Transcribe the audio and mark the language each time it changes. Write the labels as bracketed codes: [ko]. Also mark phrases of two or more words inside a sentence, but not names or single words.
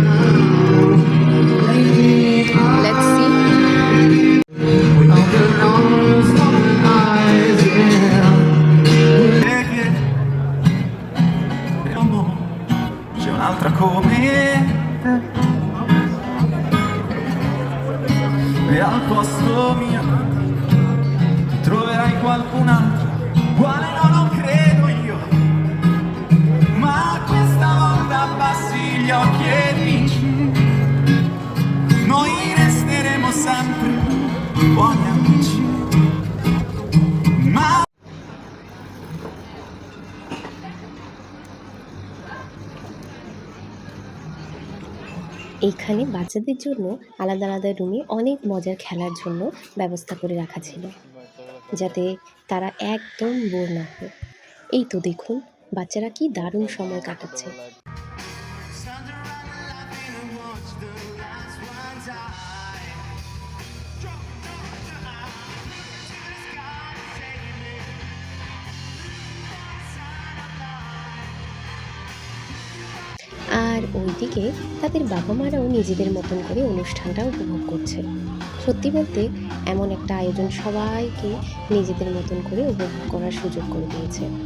[en] let's see. [it] C'è un'altra come te e al posto mio troverai qualcun altro quale no, non credo io, ma questa volta abbassi gli occhi e dici noi resteremo sempre buoni amici. Ma [bn] এইখানে বাচ্চাদের জন্য আলাদা আলাদা রুমে অনেক মজার খেলার জন্য ব্যবস্থা করে রাখা ছিল, যাতে তারা একদম বোর না হয়। এই তো দেখুন বাচ্চারা কি দারুণ সময় কাটাচ্ছে। [en] stand around and laughing and watch the last one die. Drop the eye to the sky, save me. [bn] আর ওইদিকে তাদের বাবা মারাও নিজেদের মতন করে অনুষ্ঠানটা উপভোগ করছে। সত্যি বলতে এমন একটা আয়োজন সবাইকে নিজেদের মতন করে উপভোগ করার সুযোগ করে দিয়েছে।